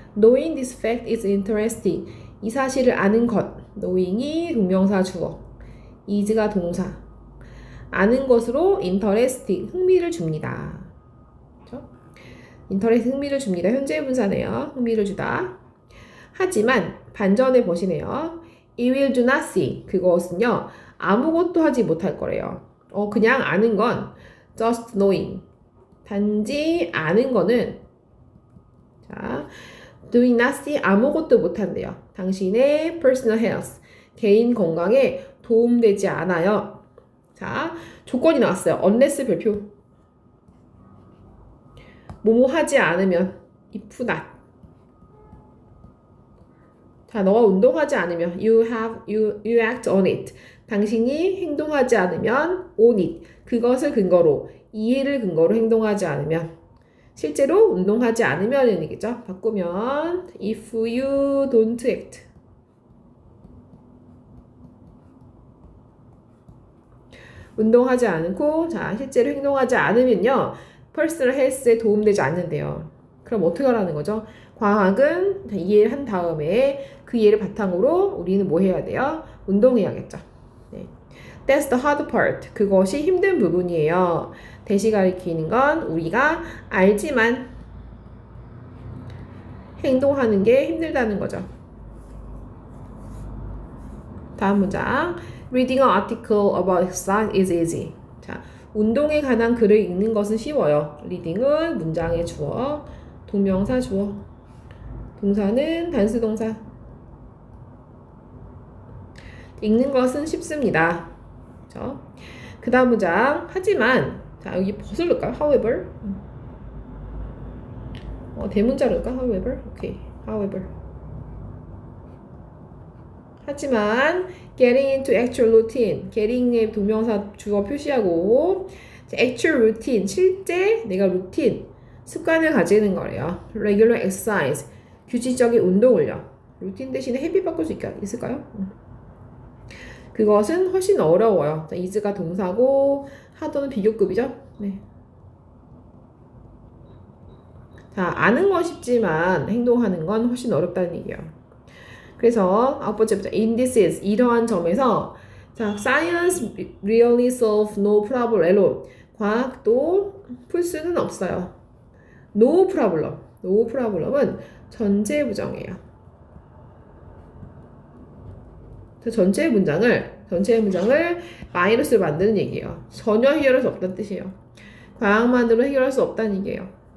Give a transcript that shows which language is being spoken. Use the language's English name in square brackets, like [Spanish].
[English] Knowing this fact is interesting. [Korean] 이 사실을 아는 것. knowing이 동명사 주어. is가 동사. 아는 것으로 interesting 흥미를 줍니다. 그렇죠? interest 흥미를 줍니다. 현재 분사네요. 흥미를 주다. 하지만 반전에 보시네요. [English] It will do nothing. [Korean] 그것은요 아무것도 하지 못할 거래요. 그냥 아는 건 just knowing. 단지 아는 거는 자, doing nothing 아무것도 못한대요. 당신의 personal health 개인 건강에 도움되지 않아요. 자, 조건이 나왔어요. unless 별표. 뭐뭐 하지 않으면 if not. [English] 자, 너가 운동하지 않으면 you act on it. [Korean] 당신이 행동하지 않으면 on it. 그것을 근거로 이해를 근거로 행동하지 않으면 실제로 운동하지 않으면은 얘기죠. [English] 바꾸면 if you don't act. [Korean] 운동하지 않고 자 실제로 행동하지 않으면요 personal health에 도움되지 않는데요. 그럼 어떻게 하라는 거죠? 과학은 이해를 한 다음에 그 이해를 바탕으로 우리는 뭐 해야 돼요? [English] 운동해야겠죠. 네. That's the hard part. [Korean] 그것이 힘든 부분이에요. 대시 가리키는 건 우리가 알지만 행동하는 게 힘들다는 거죠. 다음 문장. [English] Reading an article about exercise is easy. [Korean] 자, 운동에 관한 글을 읽는 것은 쉬워요. reading은 문장의 주어, 동명사 주어. 동사는 단수 동사. 읽는 것은 쉽습니다. 그렇죠? 그 다음 문장. 하지만 자 여기 벗을 넣을까요? [English] However. [Korean] 대문자로 넣을까? However. 오케이. However. [English] 하지만 getting into actual routine. [Korean] getting의 동명사 주어 표시하고 actual routine. 실제 내가 루틴 습관을 가지는 거래요. regular exercise. 규칙적인 운동을요. 루틴 대신에 헤비 바꿀 수 있을까요? 그것은 훨씬 어려워요. is가 동사고 하도는 비교급이죠. 네. 자, 아는 건 쉽지만 행동하는 건 훨씬 어렵다는 얘기예요. [English] 그래서 아홉 번째 문제 in this is 이러한 점에서 자, science really solve no problem alone. [Korean] 과학도 풀 수는 없어요. no problem. no problem은 전체 부정이에요. 전체 문장을 마이너스로 만드는 얘기예요. 전혀 해결할 수 없다는 뜻이에요. 과학만으로 해결할 수 없다는 얘기예요.